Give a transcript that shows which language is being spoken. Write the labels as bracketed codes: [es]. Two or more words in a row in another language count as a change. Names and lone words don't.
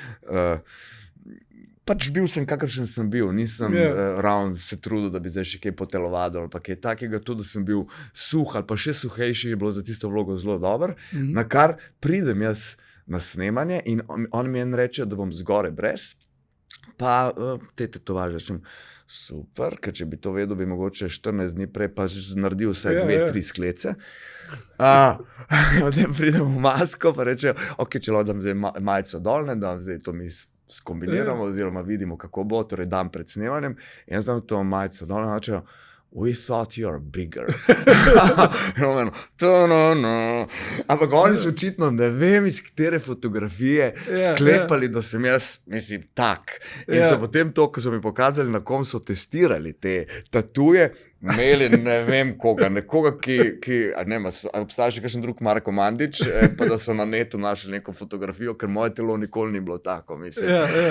[sl] Pač bil sem, kakršen sem bil, nisem ravno se trudil, da bi zdaj še kaj potelovadil ali pa kaj takega, to, da sem bil suh ali pa še suhejši, je bilo za tisto vlogo zelo dobro, na kar pridem jaz na snemanje in on mi reče, da bom zgoraj brez, pa te tetovaže, super, ker če bi to vedel, bi mogoče 14 dni prej pa naredil vsaj 2-3 sklece. Potem pridem v masko, pa rečejo, ok, če lahko dam zdaj majico dol, ne, da zdaj to mi skombiniramo, oziroma vidimo, kako bo, torej dan pred snemanjem, in jaz dam to majico dol, in rečejo, [en] we thought you're bigger. [sl] Ampak oni so očitno, ne vem, iz katere fotografije sklepali, da sem jaz, mislim, tak. In so potem to, ko so mi pokazali, na kom so testirali te tatuje, imeli ne vem koga, nekoga, ki ne vem, obstaja še kakšen drug Marko Mandić, pa da so na netu našli neko fotografijo, ker moje telo nikoli ni bilo tako, mislim.